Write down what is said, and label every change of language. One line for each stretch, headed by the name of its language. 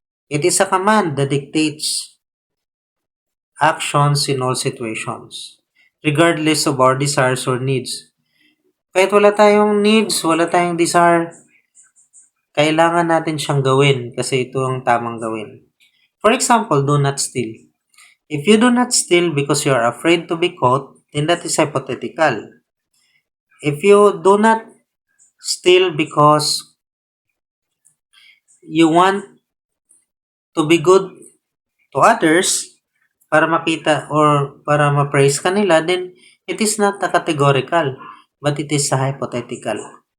English: It is a command that dictates actions in all situations, regardless of our desires or needs.
Filipino: Kahit wala tayong needs, wala tayong desire, kailangan natin siyang gawin kasi ito ang tamang gawin.
English: For example, do not steal. If you do not steal because you are afraid to be caught, then that is hypothetical. If you do not steal because you want to be good to others,
Filipino: para makita or para ma-praise kanila,
English: then it is not a categorical, but it is a hypothetical.